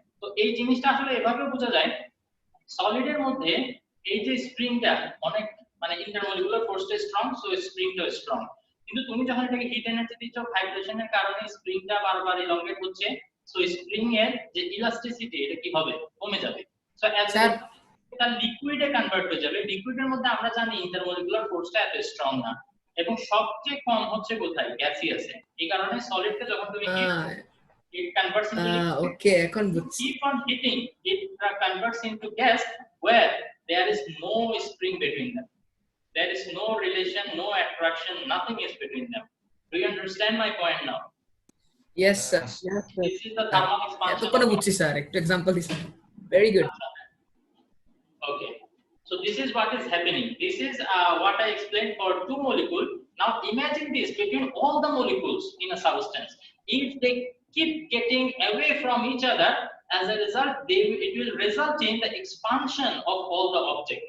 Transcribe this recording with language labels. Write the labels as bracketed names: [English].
[Bangla] তো এই জিনিসটা আসলে এভাবে বোঝা যায় সলিডের মধ্যে এই যে স্প্রিংটা অনেক মানে ইন্টারমলিকুলার ফোর্সটা স্ট্রং, সো স্প্রিংটা স্ট্রং, কিন্তু তুমি যখন এটাকে হিট এনার্জি দিচ্ছ ভাইব্রেশনের কারণে স্প্রিংটা বারবার ইলংগেট হচ্ছে, সো স্প্রিং এর যে ইলাস্টিসিটি এটা কি হবে, কমে যাবে। সো স্যার এটা লিকুইডে কনভার্ট হয়ে যাবে। লিকুইডের মধ্যে আমরা জানি ইন্টারমলিকুলার ফোর্সটা এত স্ট্রং না এবং সবচেয়ে কম হচ্ছে কোথায়, গ্যাসিয়াসে। এই কারণে সলিডকে যখন তুমি hit [English] it converts into liquid. [Bangla] ওকে এখন বুঝছি। [English] Keep on heating, it converts into gas where there is no spring between them. There is no relation, no attraction, nothing is between them. Do you understand my point now? Yes sir, Yes, sir. This is the thermal expansion. [Bangla] এতক্ষণে বুঝছি sir, একটু example দিছেন, very good. [English] Okay, so this is what is happening. This is what I explained for two molecules. Now imagine this between all the molecules in a substance. If they keep getting away from each other, as a result, it will result in the expansion of all the object.